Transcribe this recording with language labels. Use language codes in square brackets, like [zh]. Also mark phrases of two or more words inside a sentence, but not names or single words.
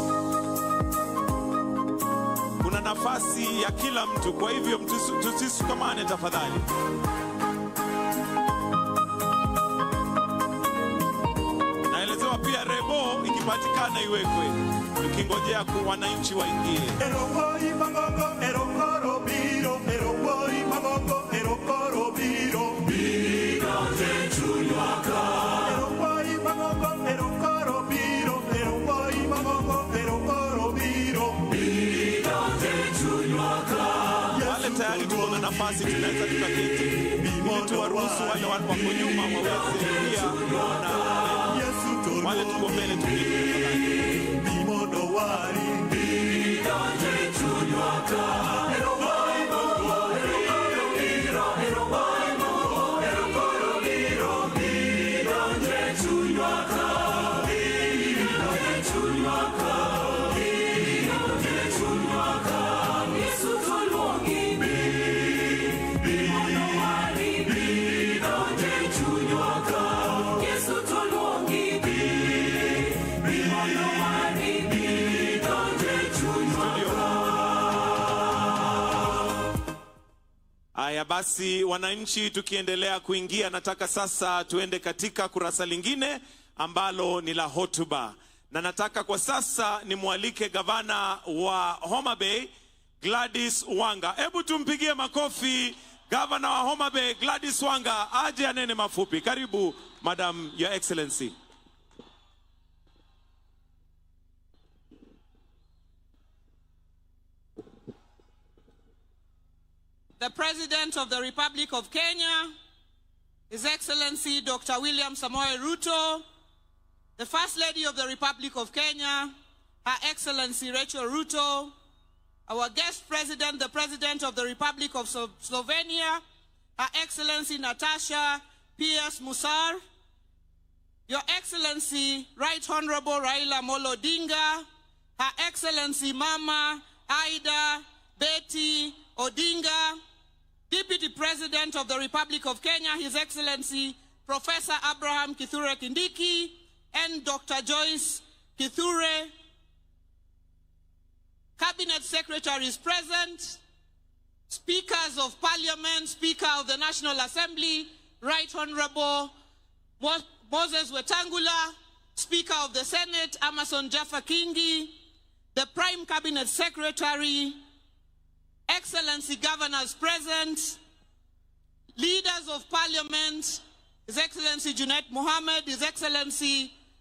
[sw] Kuna nafasi ya kila mtu, kwa hivyo tusisukamane tafadhali. Naeleza ikipatikana iwekwe, tukingojea kwa wananchi waingie. [luo] Erokoi magogo, erokoro biro, erokoi magogo, erokoro biro, biro jechunyaka. Erokoi magogo, erokoro biro, erokoi magogo, erokoro biro, biro jechunyaka. [sw] Wale tayari tuko na nafasi, tunaweza tukaketi ili tuwaruhusu wale wako nyuma waweze pia kuona wale tuko mbele tuketi. [luo] Bimodo wari biro jechunyaka. Erokoi magogo, erokoro biro, erokoi magogo, erokoro biro, biro jechunyaka. Biro jechunyaka. Biro jechunyaka. Yesu toluongi bimodo wari biro jechunyaka. Yesu toluongi bimodo wari biro jechunyaka. [sw] Haya basi, wananchi, tukiendelea kuingia, nataka sasa tuende katika kurasa lingine ambalo ni la hotuba, na nataka kwa sasa nimwalike gavana wa Homa Bay Gladys Wanga. Hebu tumpigie makofi gavana wa Homa Bay Gladys Wanga aje anene mafupi. [en] Karibu Madam Your Excellency. The President of the Republic of Kenya, His Excellency Dr. William Samoei Ruto, the First Lady of the Republic of Kenya, Her Excellency Rachel Ruto, our guest president, the President of the Republic of Slovenia, Her Excellency Natasha P.S. Musar, Your Excellency Right Honorable Raila Odinga, Her Excellency Mama Ida Betty Odinga, Deputy President of the Republic of Kenya, His Excellency Professor Abraham Kithure Kindiki, and Dr. Joyce Kithure. Cabinet Secretaries present, Speakers of Parliament, Speaker of the National Assembly, Right Honorable Moses Wetangula, Speaker of the Senate, Amason Jaffa Kingi, the Prime Cabinet Secretary, Excellency Governors present, Leaders of Parliament, His Excellency Junet Mohammed, His Excellency